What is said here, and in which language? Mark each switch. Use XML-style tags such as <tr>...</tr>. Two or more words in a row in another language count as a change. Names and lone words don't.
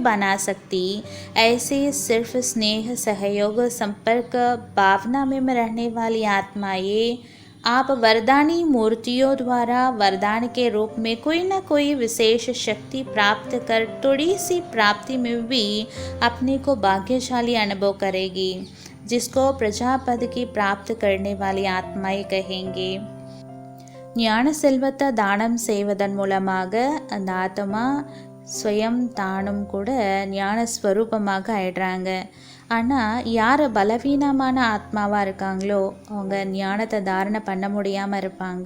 <hi>बना सकती, ऐसे सिर्फ स्नेह, सहयोग, संपर्क, भावना में रहने वाली आत्माएं आप वरदानी मूर्तियों द्वारा वरदान के रूप में कोई न कोई विशेष शक्ति प्राप्त कर थोड़ी सी प्राप्ति में भी अपने को भाग्यशाली अनुभव करेगी, जिसको प्रजापद की प्राप्त करने वाली आत्माएं कहेंगे.</hi> <ta>ஞான செல்வத்தை தானம் செய்வதன் மூலமாக அந்த ஆத்மா ஸ்வயம் தானும் கூட ஞான ஸ்வரூபமாக ஆயிடுறாங்க. ஆனால் யார் பலவீனமான ஆத்மாவாக இருக்காங்களோ அவங்க ஞானத்தை தாரணை பண்ண முடியாமல் இருப்பாங்க.</ta>